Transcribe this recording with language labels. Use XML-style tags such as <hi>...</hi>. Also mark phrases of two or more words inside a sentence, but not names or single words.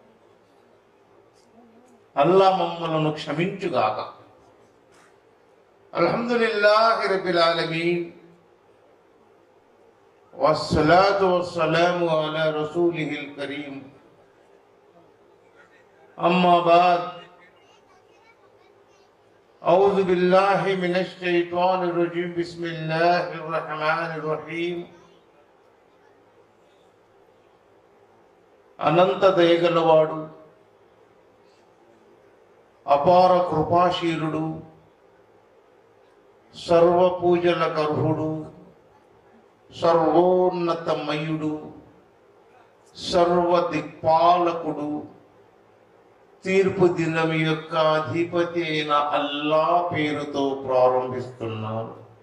<te>అల్లా మమ్మలను క్షమించుగాక.</te> <ar>الحمد لله رب العالمين والصلاة والسلام على رسوله الكريم. أما بعد. أعوذ بالله من الشيطان الرجيم. بسم الله الرحمن الرحيم.</ar> <te>అనంత దయగలవాడు, అపార కృపాశీలుడు, సర్వ పూజలకు అర్హుడు, సర్వోన్నతమయుడు, సర్వ దిక్పాలకుడు, తీర్పు దినం యొక్క అధిపతి అయిన అల్లా పేరుతో ప్రారంభిస్తున్నాను.</te>